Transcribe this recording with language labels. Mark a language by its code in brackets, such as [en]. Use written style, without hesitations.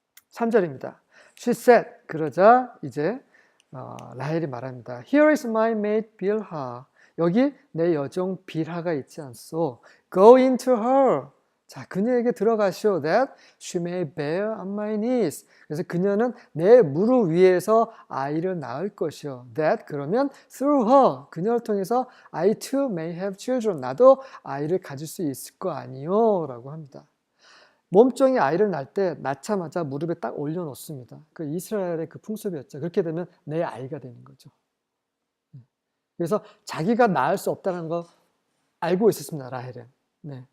[ko] 3절입니다. [en] She said, [ko] 그러자 이제 라헬이 말합니다. [en] Here is my maid Bilhah. [ko] 여기 내 여종 빌하가 있지 않소. [en] Go into her. [ko] 자, 그녀에게 들어가시오. [en] That she may bear on my knees. [ko] 그래서 그녀는 내 무릎 위에서 아이를 낳을 것이요. [en] That [ko] 그러면 [en] through her. [ko] 그녀를 통해서 [en] I too may have children. [ko] 나도 아이를 가질 수 있을 거 아니요. 라고 합니다. 몸종이 아이를 낳을 때 낳자마자 무릎에 딱 올려놓습니다. 그 이스라엘의 그 풍습이었죠. 그렇게 되면 내 아이가 되는 거죠. 그래서 자기가 낳을 수 없다는 거 알고 있었습니다. 라헬은. 네.